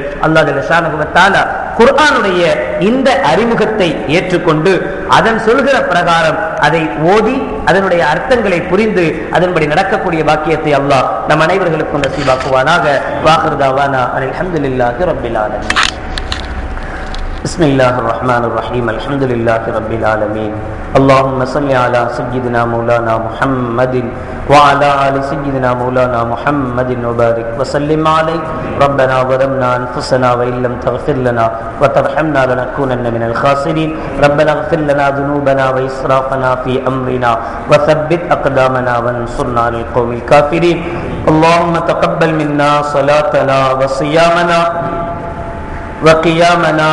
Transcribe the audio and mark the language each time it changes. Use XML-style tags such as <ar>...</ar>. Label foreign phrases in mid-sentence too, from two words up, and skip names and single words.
<ta>அல்லாஹ்</ta> <ar>جل شأنه وتعالى</ar> <ta>குர்ஆனுடைய இந்த அறிமுகத்தை ஏற்றுக்கொண்டு அதன் சொல்கிற பிரகாரம் அதை ஓதி அதனுடைய அர்த்தங்களை புரிந்து அதன்படி நடக்கக்கூடிய வாக்கியத்தை அல்லாஹ் நம் அனைவர்களுக்கும் நசீபாக்குவானாக.</ta> <ar>وآخر دعوانا الحمد لله رب العالمين. بسم الله الرحمن الرحيم الحمد لله رب العالمين اللهم صل على سيدنا مولانا محمد وعلى آل سيدنا مولانا محمد وبارك وسلم عليه ربنا ظلمنا أنفسنا وإن لم تغفر لنا وترحمنا لنكونن من الخاسرين ربنا اغفر لنا ذنوبنا وإسرافنا في أمرنا وثبت أقدامنا وانصرنا على القوم الكافرين اللهم تقبل منا صلاتنا وصيامنا وقيامنا</ar>